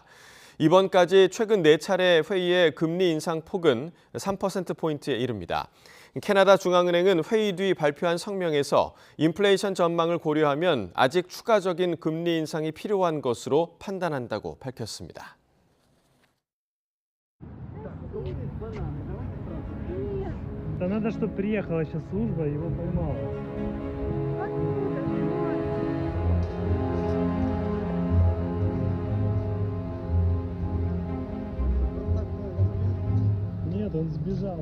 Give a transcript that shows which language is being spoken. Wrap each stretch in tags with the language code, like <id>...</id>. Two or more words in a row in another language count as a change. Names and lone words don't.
<ko>이번까지 최근 4차례 회의의 금리 인상 폭은 3%포인트에 이릅니다. 캐나다 중앙은행은 회의 뒤 발표한 성명에서 인플레이션 전망을 고려하면 아직 추가적인 금리 인상이 필요한 것으로 판단한다고 밝혔습니다.</ko> <ru>Надо, чтобы приехала сейчас служба и его поймала. Нет, он сбежал.</ru>